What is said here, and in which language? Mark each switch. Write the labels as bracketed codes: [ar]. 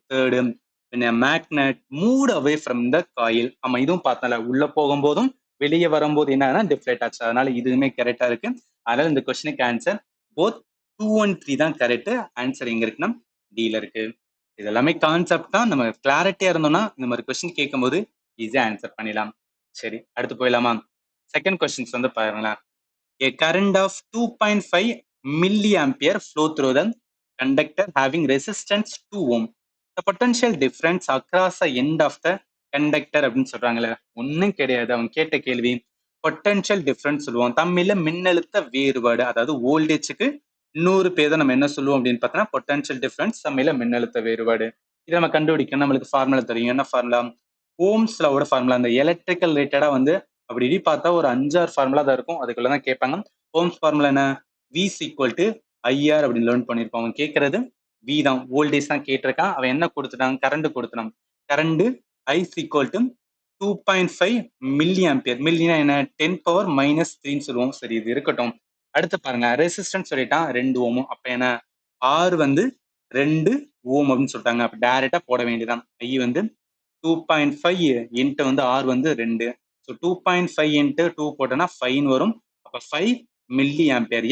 [ta] Third, [en] when a magnet moved away from the coil, [ta] ஆமா இதுவும் பார்த்தல, உள்ள போகும்போதும் வெளியே வரும்போது என்ன டிஃப்ளெக்ட் ஆச்சு. அதனால இதுவுமே கரெக்டா இருக்கு. அதனால இந்த கொஸ்டினுக்கு ஆன்சர் போத் 2 and 3 தான் கரெக்ட். ஆன்சர் எங்க இருக்குன்னா டில இருக்கு. இது எல்லாமே கான்செப்ட் தான். நம்ம கிளாரிட்டியா இருந்தோம்னா இந்த மாதிரி கொஸ்டின் கேட்கும்போது ஈஸியா ஆன்சர் பண்ணிடலாம். சரி, அடுத்து போயிடலாமா? செகண்ட் கொஸ்டின்ஸ் வந்து பாருங்களேன். [en] A current of 2.5 milliampere flow through the conductor having resistance 2 ohm. The potential difference across the end of the conductor [ta] அப்படின்னு சொல்றாங்களே, ஒன்றும் கிடையாது. அவங்க கேட்ட கேள்வி பொட்டன்ஷியல் டிஃபரன்ஸ் சொல்லுவோம். தமிழ்ல மின்னழுத்த வேறுபாடு, அதாவது வோல்டேஜுக்கு 100 பேர் தான் நம்ம என்ன சொல்லுவோம் அப்படின்னு பார்த்தோம்னா பொட்டன்ஷியல் டிஃபரன்ஸ், தமிழ்ல மின்னழுத்த வேறுபாடு. இதை நம்ம கண்டுபிடிக்கணும். நம்மளுக்கு ஃபார்முலா தெரியும். என்ன ஃபார்முலா? Ohms லாவோட formula. அந்த எலக்ட்ரிக்கல் ரிலேட்டடா வந்து அப்படி இப்படி பார்த்தா ஒரு 5-6 ஃபார்முலா தான் இருக்கும். அதுக்குள்ள தான் கேட்பாங்க. ஓம்ஸ் ஃபார்முலா என்ன? [en] V is equal to IR [ta] அப்படின்னு லேர்ன் பண்ணியிருப்போம். அவன் கேட்கறது V தான், வோல்டேஜ் தான் கேட்டிருக்கான். அவன் என்ன கொடுத்துட்டான்? கரண்ட் கொடுத்துட்டான். [en] Current I is equal to 2.5 milli ampere. [ta] மில்லினா என்ன? 10⁻³ சொல்லுவோம். சரி, இது இருக்கட்டும். அடுத்து பாருங்க, ரெசிஸ்டன்ஸ் சொல்லிட்டான் 2 ஓம். அப்ப என்ன? R வந்து 2 ஓம் அப்படின்னு சொல்லிட்டாங்க. அப்ப டைரக்டா போட வேண்டியதான். I வந்து 2.5 இன்ட்டு வந்து R வந்து 2. ஸோ 2.5 இன்ட்டு 2 போட்டோன்னா 5 வரும். அப்போ 5 மில்லி ஆம்பியர்.